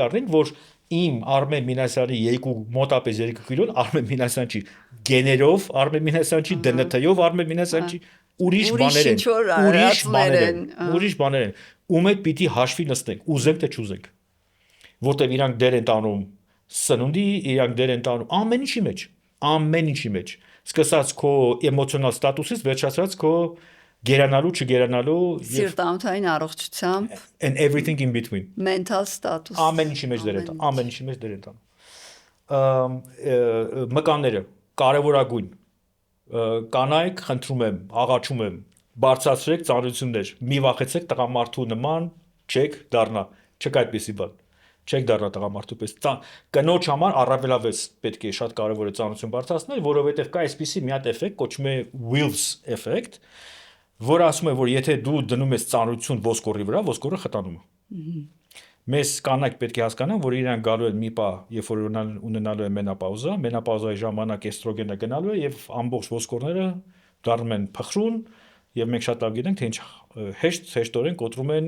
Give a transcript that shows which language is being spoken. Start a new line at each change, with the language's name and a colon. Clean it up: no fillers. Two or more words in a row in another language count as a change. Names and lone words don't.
Armenian: առնենք, որ իմ Արմեն Մինասյանի մոտապես 2 կիլոն Արմեն Մինասյան չի, գեներով Արմեն Մինասյան չի, ԴՆԹ-ով Արմեն Մինասյան չի, ուրիշ բաներ են, ուրիշ բաներ են, ում հետ պիտի հաշվի նստենք, ուզենք թե չուզենք, որտեվ իրանք դեր են տանում սնունդի, իրանք դեր են տանում ամեն ինչի մեջ, սկսած քո էմոցիոնալ ստատուսից, վերջացած քո գերանալու, չգերանալու սիրտանոթային առողջությամբ
English: and everything in between, mental status
Armenian: ամեն ինչի մեջ դեր են տանում, ամեն ինչի մեջ դեր են տանում, մկանները կարևորագույն, կանայք խնդրում եմ, աղաչում եմ, բարձրացրեք ծանրություններ, մի վախեցեք տղամարդու նման չեք դառնա, չկա այդպիսի բան, չեք դառնա տղամարդու պես, կնոջ համար առավելապես պետք է շատ կարևոր է ծանրություն բարձրացնել, որովհետև կա այսպիսի մի հատ էֆեկտ, կոչվում է Wills էֆեկտ, որը ասում է, որ եթե դու դնում ես ծանրություն ոսկորի վրա, ոսկորը խտանում է։ Մեզ կանայք պետք է հասկանան, որ իրանք գալու են մի պահ, երբ որ ունենալու են մենոպաուզա, մենոպաուզայի ժամանակ էստրոգենը գնալու է եւ ամբողջ ոսկորները դառնում են փխրուն եւ մենք շատ լավ գիտենք, թե ինչ հեշտորեն կոտրում են